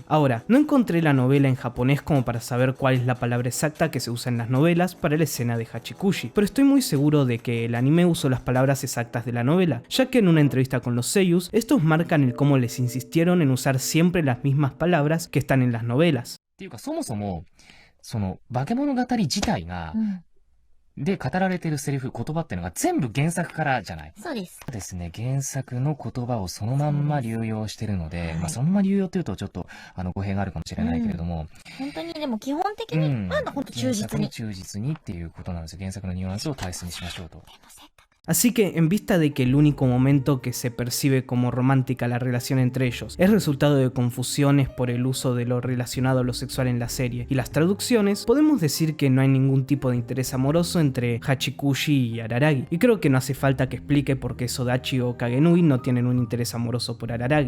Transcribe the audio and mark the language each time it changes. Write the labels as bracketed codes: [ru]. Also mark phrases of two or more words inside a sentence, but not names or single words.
[es] Ahora, no encontré la novela en japonés como para saber cuál es la palabra exacta que se usa en las novelas para la escena de Hachikushi, pero estoy muy seguro de que el anime usó las palabras exactas de la novela, ya que en una entrevista con los seiyus, estos marcan el cómo les insistieron en usar siempre las mismas palabras que están en las novelas. [ja] っていうかそもそもその化け物語自体が、で語られてるセリフ言葉っていうのが全部原作からじゃない。そうです。ですね、原作の言葉をそのまんま流用してるので、まあそのまま流用っていうとちょっと語弊があるかもしれないけれども、本当にでも基本的に、本当忠実に。忠実にっていうことなんですよ。原作のニュアンスを大切にしましょうと。 [es] Así que, en vista de que el único momento que se percibe como romántica la relación entre ellos es resultado de confusiones por el uso de lo relacionado a lo sexual en la serie y las traducciones, podemos decir que no hay ningún tipo de interés amoroso entre Hachikushi y Araragi, y creo que no hace falta que explique por qué Sodachi o Kagenui no tienen un interés amoroso por Araragi.